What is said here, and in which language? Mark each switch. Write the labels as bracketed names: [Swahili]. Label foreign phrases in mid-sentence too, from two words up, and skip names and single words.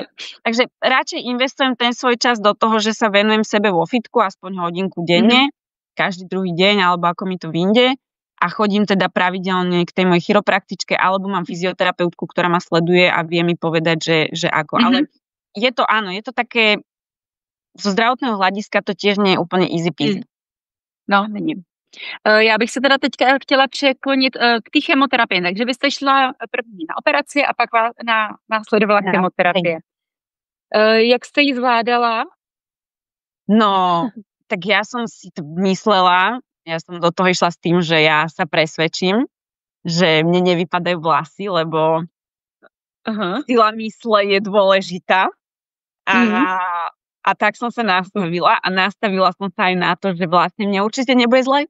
[Slovak] Takže radšej investujem ten svoj čas do toho, že sa venujem sebe vo fitku aspoň hodinku denne, každý druhý deň, alebo ako mi to vyjde. A chodím teda pravidelne k tej mojej chiropraktičke, alebo mám fyzioterapeutku, ktorá ma sleduje a vie mi povedať, že ako. Ale je to, áno, je to také, zo zdravotného hľadiska to tiež nie je úplne [English] easy peasy. [Czech] No, není. Já bych se teda teďka chtěla překlonit k té chemoterapii. Takže vy jste šla první na operaci a pak následovala chemoterapie. Jak jste ji zvládala? [Slovak] No, tak ja som si to myslela, ja som do toho išla s tým, že ja sa presvedčím, že mne nevypadajú vlasy, lebo sila mysle je dôležitá. A tak som sa nastavila a nastavila som sa aj na to, že vlastne mne určite nebude zle.